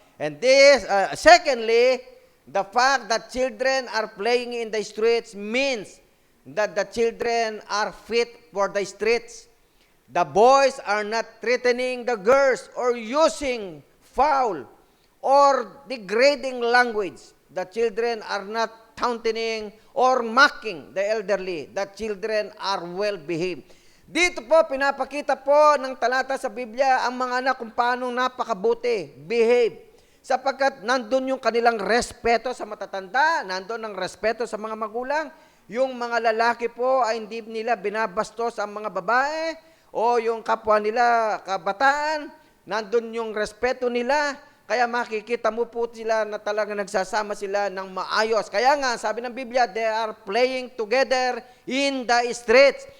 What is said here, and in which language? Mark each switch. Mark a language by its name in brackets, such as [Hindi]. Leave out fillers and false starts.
[English] And this, secondly, the fact that children are playing in the streets means that the children are fit for the streets. The boys are not threatening the girls or using foul or degrading language. The children are not taunting or mocking the elderly. The children are well behaved. [Filipino] Dito po, pinapakita po ng talata sa Biblia ang mga anak kung paano napakabuti, behave. Sapagkat nandun yung kanilang respeto sa matatanda, nandun ang respeto sa mga magulang, Yung mga lalaki po ay hindi nila binabastos ang mga babae o yung kapwa nila kabataan, nandun yung respeto nila, kaya makikita mo po sila na talaga nagsasama sila ng maayos. Kaya nga, sabi ng Biblia, [English] they are playing together in the streets.